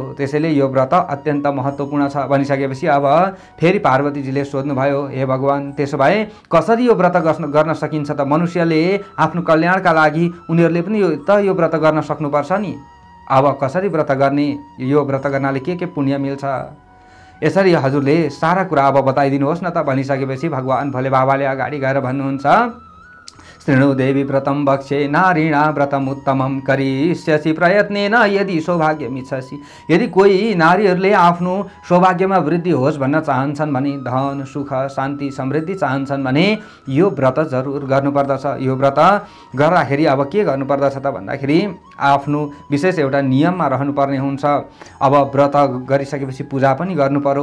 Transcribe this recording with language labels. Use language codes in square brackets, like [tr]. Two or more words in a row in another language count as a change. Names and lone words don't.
[ne] त्यसैले यो व्रत अत्यन्त महत्त्वपूर्ण छ भनिसकेपछि अब फेरि पार्वतीजीले सोध्नुभयो, हे भगवान्, त्यसो भए कसरी यो व्रत गर्न सकिन्छ त? मनुष्यले आफ्नो कल्याणका लागि उनीहरूले पनि यो व्रत गर्न सक्नुपर्छ नि। अब कसरी व्रत गर्ने? यो व्रत गर्नाले के पुण्य मिल्छ? यसरी हजुरले सारा कुरा अब बताइदिनुहोस् न त भनिसकेपछि भगवान् भोले बाबाले अगाडि गएर भन्नुहुन्छ, [sa] शृणु देवी व्रतम भक्षे नारीणा व्रतम उत्तमम करिष्यसि प्रयत्नेन यदि सौभाग्यमिच्छसि। [ne] यदि कोही नारीहरूले आफ्नो सौभाग्यमा वृद्धि होस् भन्न चाहन्छन् भने, धन सुख शान्ति समृद्धि चाहन्छन् भने यो व्रत जरुर गर्नुपर्दछ। यो व्रत गर्दाखेरि अब के गर्नुपर्दछ त भन्दाखेरि आफ्नो विशेष एउटा नियममा रहनुपर्ने हुन्छ। अब व्रत गरिसकेपछि पूजा पनि गर्नु पर्यो।